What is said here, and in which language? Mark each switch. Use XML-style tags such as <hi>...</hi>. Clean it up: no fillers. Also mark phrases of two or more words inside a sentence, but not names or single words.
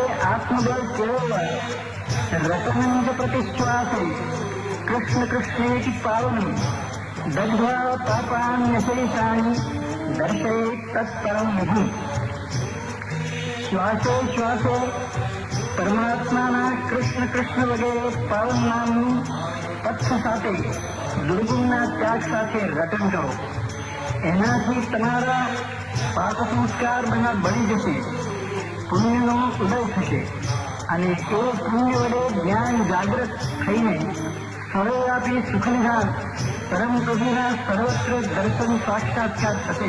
<sa>आत्मबल केवल रतनंज प्रतिश्वासे कृष्ण कृष्णेति पावनं दग्ध्वा पापान्यशेषाणि दर्शयेत् तत्परं विभुम्। श्वासे श्वासे</sa> <gu>પરમાત્માના કૃષ્ણ કૃષ્ણ વગેરે પાવન નામનું પક્ષ સાથે દુર્ગુણના ત્યાગ સાથે રટન કરો. એનાથી તમારા પાપ સંસ્કાર બધા બળી જશે, પુણ્યનો ઉદય થશે અને એ પુણ્ય વડે જ્ઞાન જાગૃત થઈને સર્વવ્યાપી સુખનિધાન પરમ પ્રભુના સર્વત્ર દર્શન સાક્ષાત્કાર થશે.</gu>